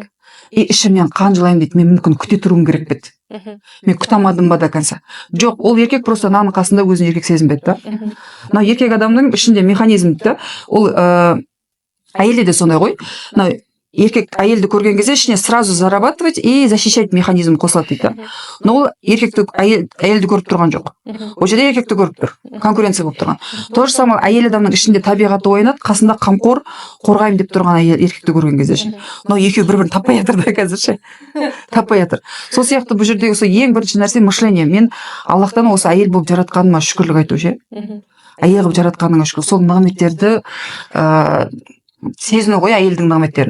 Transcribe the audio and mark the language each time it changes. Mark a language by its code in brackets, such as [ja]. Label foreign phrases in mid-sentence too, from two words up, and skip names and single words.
[kk] И ішімнен қан жылаймын дейді. Мен мүмкін күте тұруым керек пе еді. Мен күте алмадым ба [ru] до конца. [kk] Жоқ, ол еркек просто ананың қасында өзін еркек сезінбеді да. Мына еркек адамның ішінде механизм да, ол әйелде де сондай ғой. Еркек әйелді көрген кезде ішіне [ru] сразу зарабатывать и защищать механизм [kk] қосылады дейді. Но ол еркекті әйелді көріп тұрған жоқ. Ол жерде еркекті көріп тұр. Конкуренция болып тұрған. [ru] То же самое [kk] әйел адамның ішінде табиғаты ойнады, қасында қамқор, қорғаймын деп тұрған әйел еркекті көрген кезде. Но екеуі бір-бірін таппай жатыр да қазір ше. Таппай жатыр. Сол сияқты бұл жерде осы ең бірінші нәрсе мышление. Мен Аллахтан осы әйел болып жаратқаныма шүкірлік айту ше. Әйел болып жаратқаныңа шүкір. Сол нығметтерді сезіну ғой әйелдің нығметтерін.